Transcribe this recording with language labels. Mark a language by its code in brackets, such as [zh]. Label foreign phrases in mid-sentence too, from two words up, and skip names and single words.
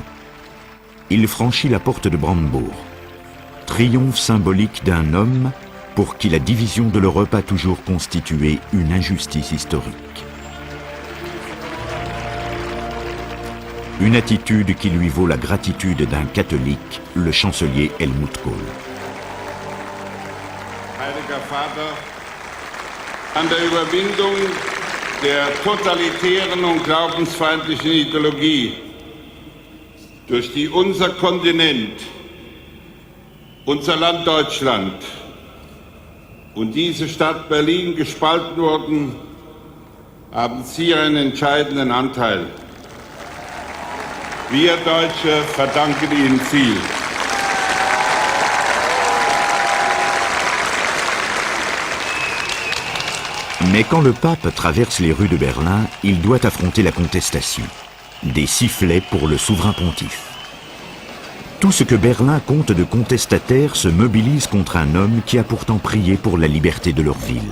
[fr] Il franchit la porte de Brandebourg. Triomphe symbolique d'un homme pour qui la division de l'Europe a toujours constitué une injustice historique. Une attitude qui lui vaut la gratitude d'un catholique, le chancelier Helmut Kohl. [de] Heiliger Vater, an der Überwindung der totalitären und glaubensfeindlichen Ideologie, durch die unser Kontinent, unser Land Deutschland und diese Stadt Berlin gespalten wurden, haben Sie einen entscheidenden Anteil. Wir Deutsche verdanken Ihnen viel. [fr] Mais quand le pape traverse les rues de Berlin, il doit affronter la contestation. Des sifflets pour le souverain pontife. Tout ce que Berlin compte de contestataires se mobilise contre un homme qui a pourtant prié pour la liberté de leur ville.